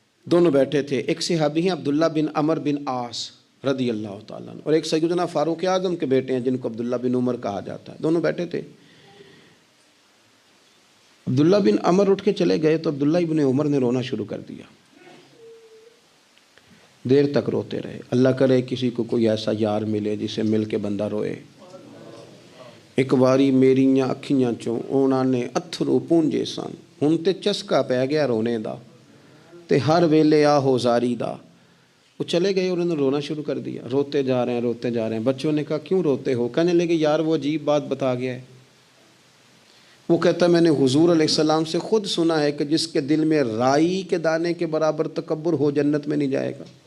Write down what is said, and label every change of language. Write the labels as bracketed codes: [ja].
[ur] دونوں بیٹھے تھے، ایک صحابی ہیں عبداللہ بن عمر بن عاص رضی اللہ تعالیٰ عنہ، اور ایک سیدنا فاروق اعظم کے بیٹے ہیں جن کو عبداللہ بن عمر کہا جاتا ہے. دونوں بیٹھے تھے. عبداللہ بن عمر اٹھ کے چلے گئے تو عبداللہ ابن عمر نے رونا شروع کر دیا. دیر تک روتے رہے. اللہ کرے کسی کو کوئی ایسا یار ملے جسے مل کے بندہ روئے. [pa] ایک باری میریاں اکھیاں چوں انہاں نے اتھرو پونجے سن، ہن تے چسکا پہ گیا رونے دا تے ہر ویلے آہو زاری دا. [ur] وہ چلے گئے اور انہوں نے رونا شروع کر دیا. روتے جا رہے ہیں. بچوں نے کہا کیوں روتے ہو؟ کہنے لگے یار وہ عجیب بات بتا گیا ہے. وہ کہتا ہے میں نے حضور علیہ السلام سے خود سنا ہے کہ جس کے دل میں رائی کے دانے کے برابر تکبر ہو جنت میں نہیں جائے گا.